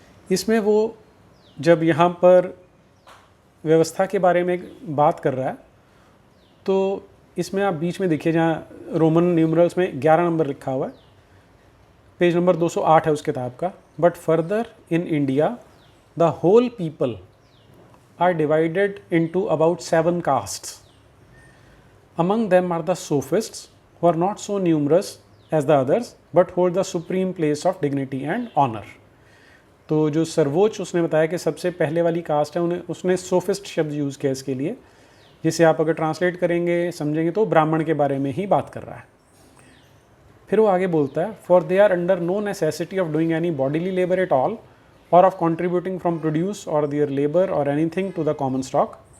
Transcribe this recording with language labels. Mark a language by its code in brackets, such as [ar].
[hi] इसमें वो जब यहाँ पर व्यवस्था के बारे में बात कर रहा है तो इसमें आप बीच में देखिए जहाँ रोमन न्यूमरल्स में 11 नंबर लिखा हुआ है, पेज नंबर 208 है उस किताब का। [en] But further in India the whole people are divided into about 7 castes. Among them are the sophists, who are not so numerous as the others, but hold the supreme place of dignity and honor. [hi] तो जो सर्वोच्च उसने बताया कि सबसे पहले वाली cast है, उन्हें उसने सोफिस्ट शब्द यूज़ किया इसके लिए, जिसे आप अगर ट्रांसलेट करेंगे, समझेंगे तो ब्राह्मण के बारे में ही बात कर रहा है। फिर वो आगे बोलता है, [en] For they are under no necessity of doing any bodily labour at all और of contributing from produce और their labour और anything to the common stock.